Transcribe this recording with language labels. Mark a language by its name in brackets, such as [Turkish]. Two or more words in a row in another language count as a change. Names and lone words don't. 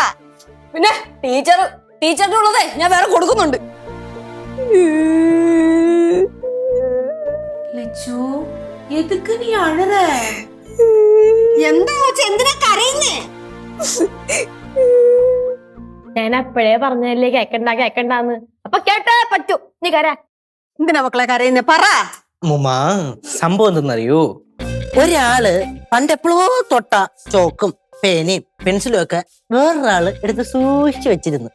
[Malayalam] പിന്നെ ടീച്ചറിന്റെ ഉള്ളതേ ഞാൻ വേറെ കൊടുക്കുന്നുണ്ട്. [Tamil] லட்சு, எதுக்கு நீ அழற? [Malayalam] എന്താ എന്തിനാ കരയുന്നേ? ഞാൻ അപ്പോഴേ പറഞ്ഞതല്ലേ കേക്കണ്ടാന്ന്. അപ്പൊ കേട്ടേ പറ്റൂ, നീ കര. എന്തിനാ മക്കളെ കരയുന്നേ? പറ. മുമ്മാ, സംഭവം എന്തെന്നറിയോ? ഒരാള് പണ്ടെപ്പോഴോ തൊട്ട ചോക്കും പേനയും പെൻസിലും ഒക്കെ വേറൊരാള് എടുത്ത് സൂക്ഷിച്ചു വെച്ചിരുന്നു.